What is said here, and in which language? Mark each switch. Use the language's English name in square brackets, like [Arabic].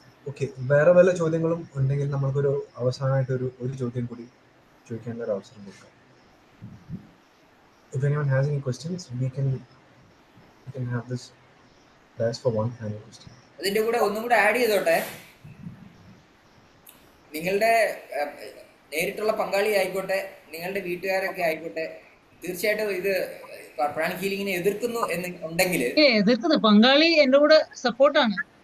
[Malayalam] Okay, വേറെ വല്ല ചോദ്യങ്ങളും ഉണ്ടെങ്കിൽ നമുക്കൊരു അവസാനമായിട്ട് ഒരു ചോദ്യം കൂടി ചോദിക്കാനുള്ള ഒരു അവസരം കൊടുക്കാം. [English] If anyone has any questions, we can have this last for one final question. [Malayalam] അതിന്റെ കൂടെ ഒന്നും കൂടെ ആഡ് ചെയ്തോട്ടെ. നിങ്ങളുടെ നേരിട്ടുള്ള പങ്കാളി ആയിക്കോട്ടെ, നിങ്ങളുടെ വീട്ടുകാരൊക്കെ ആയിക്കോട്ടെ, തീർച്ചയായിട്ടും ഇത് പ്രാണിക് ഹീലിങ്ങിനെ എതിർക്കുന്നു എന്ന് ഉണ്ടെങ്കിൽ, എതിർക്കുന്ന പങ്കാളി എന്റെ കൂടെ സപ്പോർട്ടാണ്.